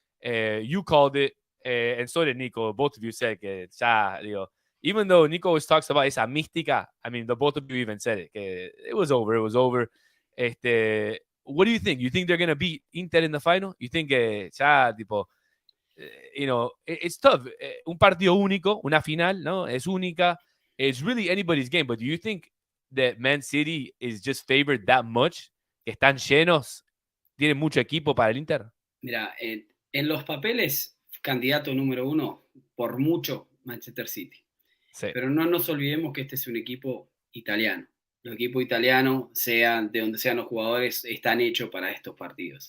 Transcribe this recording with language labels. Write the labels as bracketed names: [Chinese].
[English] You called it, and so did Nico. Both of you said [Spanish] que ya, [English] even though Nico always talks about [Spanish] esa mística, [English] I mean, the both of you even said it. Que it was over. It was over. What do you think? You think they're going to beat Inter in the final? You think [Spanish] ya, tipo, [English] it's tough. [Spanish] Un partido único, una final, ¿no? Es única. [English] It's really anybody's game. But do you think that Man City is just favored that much? [Spanish] Que están llenos, tienen mucho equipo para el Inter. Mira, en los papeles, candidato número 1, por mucho, Manchester City. Sí. Pero no nos olvidemos que este es un equipo italiano. Los equipos italianos, sean de donde sean los jugadores, están hechos para estos partidos.